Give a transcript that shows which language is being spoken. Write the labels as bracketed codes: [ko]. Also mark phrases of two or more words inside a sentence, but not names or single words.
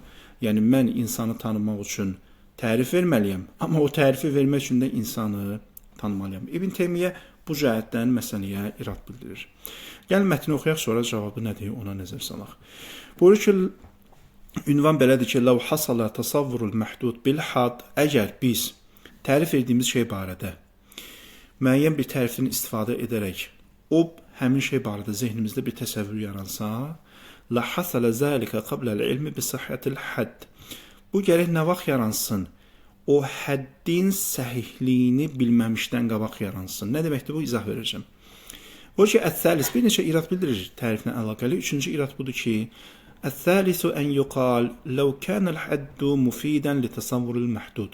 [az] Yəni, mən insanı tanımaq üçün tərif verməliyəm. Amma o tərifi vermək üçün də insanı tanımalıyam. İbn Teymiyyə bu cəhətdən məsələyə irad bildirir. Gəlin, mətni oxuyaq, sonra cavabı nədir, ona nəzər salaq. Buyurur ki, ünvan belədir ki, [ar] لَوْ حَصَلَ تَصَوُّرُ الْمَحْدُودِ بِالْحَدْ [az] Əgər biz tərif etdiyimiz şey barədə müəyyən bir tərifdən istifadə edərək o həmin şey barədə zehnimizdə bir təsəvvür yaransa, [ar] لَحَصَلَ ذَلِكَ قَبْلَ الْعِلْمِ بِصَحَّةِ الْحَدِّ [az] Bu gərək nə vaxt yaransın? O həddin səhihliyini bilməmişdən qabaq yaransın. Nə deməkdir bu? İzah verəcəm. O ki, əth-thəlis bir neçə irad bildirir təriflə əlaqəli. Üçüncü irad budur ki, [ar] الثالث أن يقال لو كان الحد مفيدا لتصور المحدود.